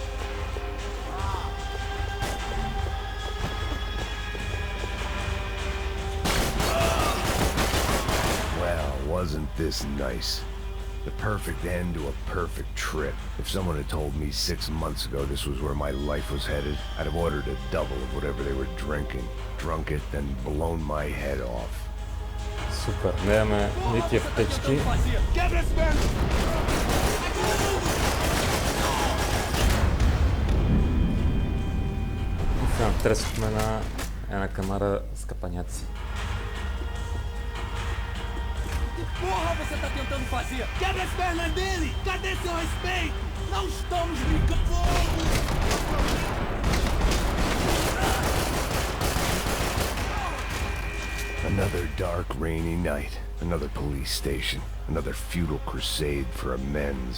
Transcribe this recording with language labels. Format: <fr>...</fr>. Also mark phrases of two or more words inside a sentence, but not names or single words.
<en>Well, wasn't this nice? The perfect end to a perfect trip. If someone had told me 6 months ago this was where my life was headed, I'd have ordered a double of whatever they were drinking, drunk it, then blown my head off.</en> <bg>Супер, нямаме нити аптечки. И сега тресохме на една камара с капаняци.</bg> <pt>Porra você tá tentando fazer? Quebra as pernas dele! Cadê seu respeito? Não estamos brincando! Fogo!</pt> <en>Another dark, rainy night. Another police station. Another futile crusade for amends.</en>